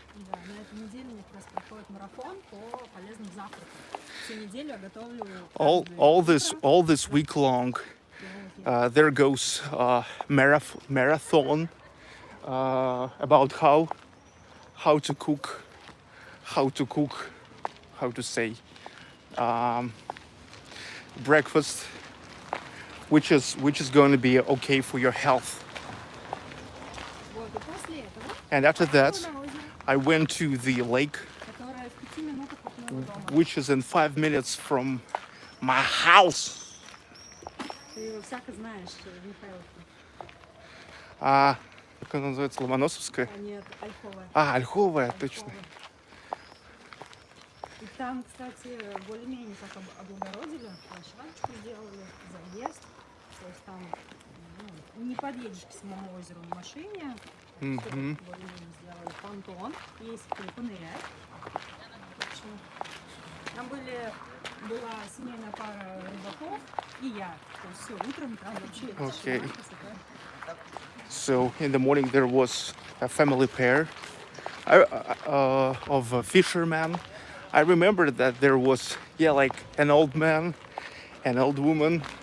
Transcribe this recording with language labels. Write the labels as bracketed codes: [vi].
[ru] Да, на этой неделе у меня как раз проходит марафон по полезным завтракам. Всю неделю я готовлю [en] All this week long, there goes marathon about how to cook, how to say breakfast, which is going to be okay for your health. [ru] Вот, и после этого, [en] And after that, [ru] на озеро, [en] I went to the lake, [ru] которое в 5 минутах от моего дома. [en] which is in 5 minutes from my house. [ru] Ты его всяко знаешь, Михайловку. Как она называется, Ломоносовская? А нет, Ольховая. Ольховая, точно. И там, кстати, более-менее так облагородили, площадку сделали, заезд. То есть там подъедешь к самому озеру на машине. Что тут более-менее сделали? Понтон. Есть где понырять. Там была семейная пара рыбаков и я. То есть все, утром там вообще [en] Okay. [ru] тишина, красота. [en] So in the morning there was a family pair of fishermen. I remember that there was, yeah, like an old man, an old woman.